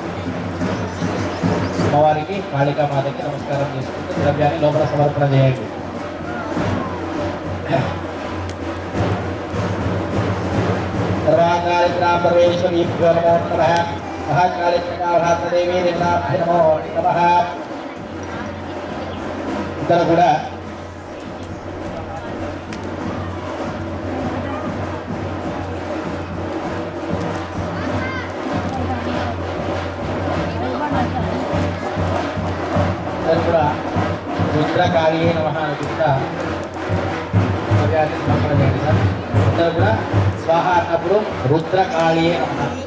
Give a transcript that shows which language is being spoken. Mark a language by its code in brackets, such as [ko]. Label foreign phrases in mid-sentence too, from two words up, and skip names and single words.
[te] అమ్మవారికి కాళికామాతకి నమస్కారం చేసుకుంటూ ద్రవ్యాన్ని లోపల సమర్పణ చేయండి [sa] सर्वांगालिका परमेश्वरीभ्यो नमो नमः महाकालिका भातदेवी देवताभ्यो नमो नमः इतर కూడా రుద్రకాళీ నమః [te] అనుకుంటా ద్రవ్యాన్ని సమర్పణ చేయండి సార్ అందరూ కూడా స్వాహ అన్నప్పుడు [sa] రుద్రకాళీ నమః